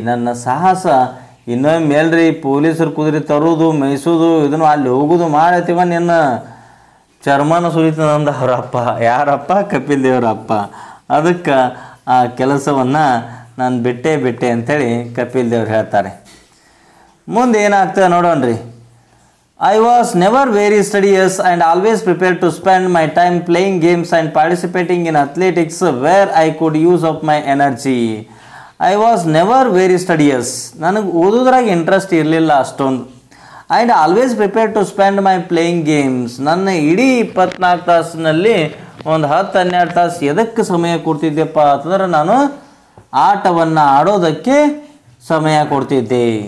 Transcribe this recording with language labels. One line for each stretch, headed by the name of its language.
Kannada: ನನ್ನ ಸಾಹಸ ಇನ್ನೊಮ್ಮೆ ಎಲ್ರಿ ಪೊಲೀಸರು ಕುದುರೆ ತರೋದು ಮೇಯಿಸೋದು ಇದನ್ನು ಅಲ್ಲಿ ಹೋಗೋದು ಮಾಡತ್ತೀವ, ನಿನ್ನ ಚರ್ಮನ ಸುರಿತದಂದ ಅವರಪ್ಪ. ಯಾರಪ್ಪ? ಕಪಿಲ್ ದೇವರಪ್ಪ. ಅದಕ್ಕೆ ಆ ಕೆಲಸವನ್ನು ನಾನು ಬಿಟ್ಟೆ ಅಂಥೇಳಿ ಕಪಿಲ್ ದೇವ್ರು ಹೇಳ್ತಾರೆ. ಮುಂದೆ ಏನಾಗ್ತದೆ ನೋಡೋಣ್ರಿ.
English: I was never very studious and always prepared to spend my time playing games and participating in athletics where I could use up my energy. I was never very studious.
Kannada: ನನಗೆ ಓದೋದ್ರಾಗ ಇಂಟ್ರೆಸ್ಟ್ ಇರಲಿಲ್ಲ ಅಷ್ಟೊಂದು.
English: And always prepared to spend my playing games.
Kannada: ನನ್ನ ಇಡೀ 24 ತಾಸಿನಲ್ಲಿ ಒಂದು 10-12 ತಾಸು ಎದಕ್ಕೆ ಸಮಯ ಕೊಡ್ತಿದ್ದೆಪ್ಪ ಅಂತಂದ್ರೆ ನಾನು ಆಟವನ್ನು ಆಡೋದಕ್ಕೆ ಸಮಯ ಕೊಡ್ತಿದ್ದೆ.